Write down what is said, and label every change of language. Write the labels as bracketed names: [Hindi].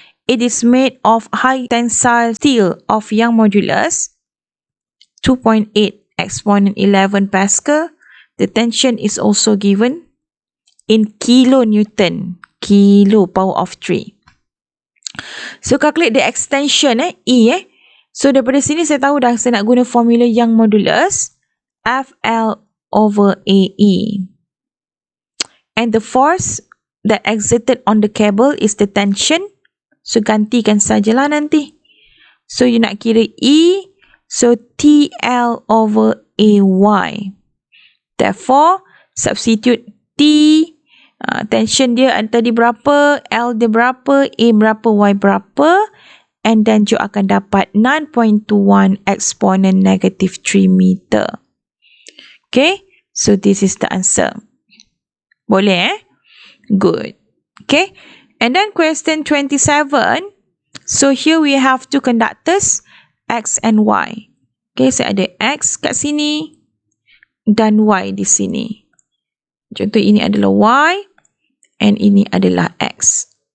[English] It is made of high tensile steel of young modulus 2.8 exponent 11 Pascal. The tension is also given in kilonewton, kilo power of 3. So calculate the extension E. [Malay] So daripada sini saya tahu dah saya nak guna formula young modulus. FL [English] over AE. And the force that exerted on the cable is the tension. [Malay] So gantikan sajalah nanti. So you nak kira E, so TL over AY. [English] Therefore, substitute T, tension [Malay] dia tadi berapa, L dia berapa, A berapa, Y berapa, [English] and then you [Malay] akan dapat [English] 9.21 exponent negative 3 meter. Okay, so this is the answer. Boleh Good. Okay, and then question 27. So here we have two conductors, X and Y. [Malay] Okay, so ada X kat sini dan Y di sini. Contoh ini adalah Y and ini adalah X.